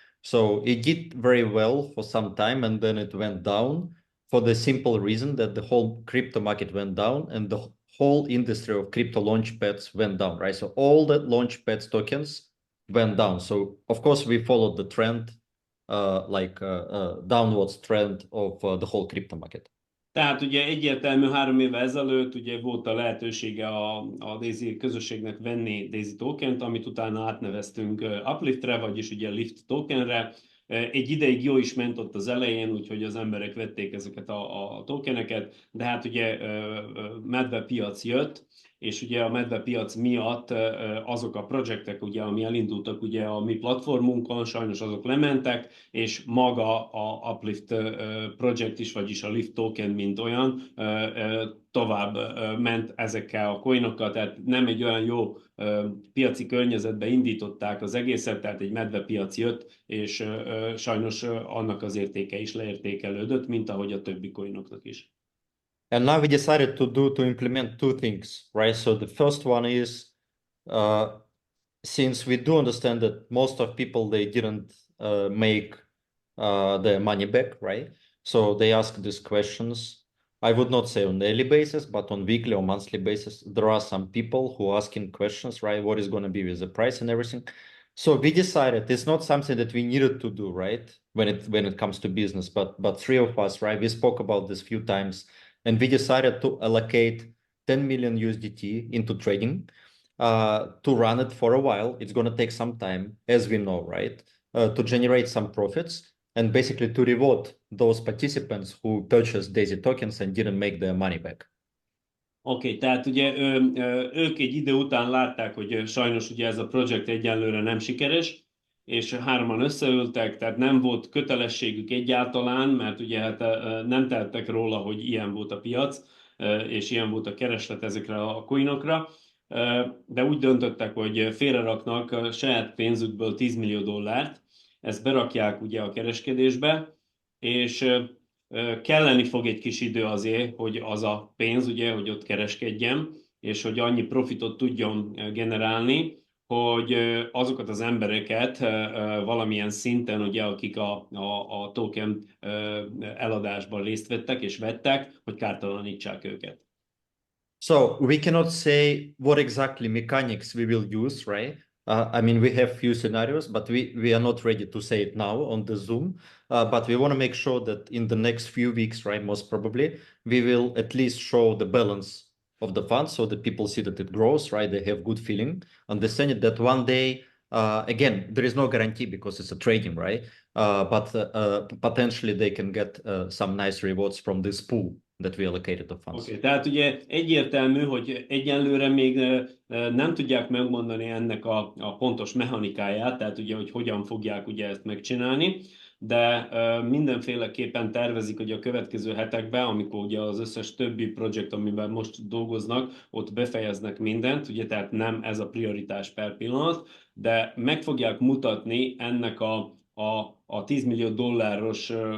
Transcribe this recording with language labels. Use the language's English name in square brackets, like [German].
[English] So it did very well for some time, and then it went down for the simple reason that the whole crypto market went down, and the whole industry of crypto launchpads went down, right? So all the launchpads tokens went down. So of course we followed the trend, downwards trend of the whole crypto market. [Hungarian] Tehát ugye egyértelmű 3 évvel ezelőtt ugye volt a lehetősége a D.A.I.SY közösségnek venni D.A.I.SY tokent, amit utána átneveztünk Upliftre, vagyis ugye Lift tokenre. Egy ideig jó is ment ott az elején, úgyhogy az emberek vették ezeket a tokeneket, de hát ugye medvepiac jött, és ugye a medvepiac miatt azok a projektek, ugye, ami elindultak ugye a mi platformunkon, sajnos azok lementek, és maga a Uplift projekt is, vagyis a Lift token, mint olyan, tovább ment ezekkel a coinokkal, tehát nem egy olyan jó piaci környezetbe indították az egészet, tehát egy medvepiac jött, és sajnos annak az értéke is leértékelődött, mint ahogy a többi coinoknak is. [English] And now we decided to implement 2 things, right? So the first one is, since we do understand that most of people, they didn't make their money back, right? So they ask these questions. I would not say on daily basis, but on weekly or monthly basis, there are some people who are asking questions, right? What is going to be with the price and everything? So we decided it's not something that we needed to do, right? When it comes to business, but 3 of us, right? We spoke about this few times. And we decided to allocate 10 million USDT into trading to run it for a while. It's going to take some time, as we know, right? To generate some profits and basically to reward those participants who purchased DAISY tokens and didn't make their money back. [Hungarian] Oké, tehát ugye ők egy idő után látták, hogy sajnos ugye ez a projekt egyenlőre nem sikeres, és hárman összeültek, tehát nem volt kötelességük egyáltalán, mert ugye hát nem tehettek róla, hogy ilyen volt a piac, és ilyen volt a kereslet ezekre a coinokra, de úgy döntöttek, hogy félreraknak saját pénzükből 10 millió dollárt, ezt berakják ugye a kereskedésbe, és kelleni fog egy kis idő azért, hogy az a pénz, ugye, hogy ott kereskedjem, és hogy annyi profitot tudjon generálni, hogy azokat az embereket valamilyen szinten, ugye, akik a token eladásban részt vettek és vettek, hogy kártalanítsák őket. [English] So we cannot say what exactly mechanics we will use, right? I mean, we have few scenarios, but we are not ready to say it now on the Zoom. But we want to make sure that in the next few weeks, right, most probably, we will at least show the balance of the fund so that people see that it grows, right? They have good feeling, understand it that one day, again, there is no guarantee because it's a trading, right? But potentially they can get some nice rewards from this pool that we allocated the funds. [Hungarian] Okay, tehát ugye egyértelmű, hogy egyelőre még nem tudják megmondani ennek a pontos mechanikáját, tehát ugye, hogy hogyan fogják ugye ezt megcsinálni, de mindenféleképpen tervezik, hogy a következő hetekben, amikor ugye az összes többi projekt, amiben most dolgoznak, ott befejeznek mindent, ugye tehát nem ez a prioritás per pillanat, de meg fogják mutatni ennek a 10 millió dolláros